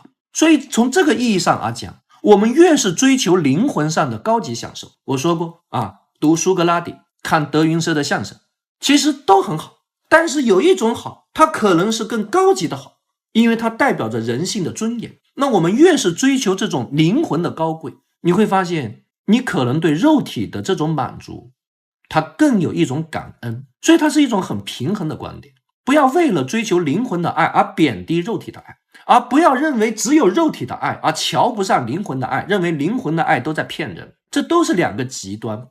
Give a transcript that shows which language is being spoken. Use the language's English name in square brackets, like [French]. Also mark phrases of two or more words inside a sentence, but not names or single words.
[Chinese] 所以從這個意義上講，我們越是追求靈魂上的高級享受，我說過啊，讀蘇格拉底，看德雲社的相聲，其實都很好，但是有一種好，它可能是更高級的好，因為它代表着人性的尊嚴。那我們越是追求這種靈魂的高貴，你會發現你可能對肉體的這種滿足，它更有一種感恩。所以它是一種很平衡的觀點，不要为了追求靈魂的愛而貶低肉體的愛，而不要認為只有肉體的愛而瞧不上靈魂的愛，認為靈魂的愛都在騙人，這都是兩個極端。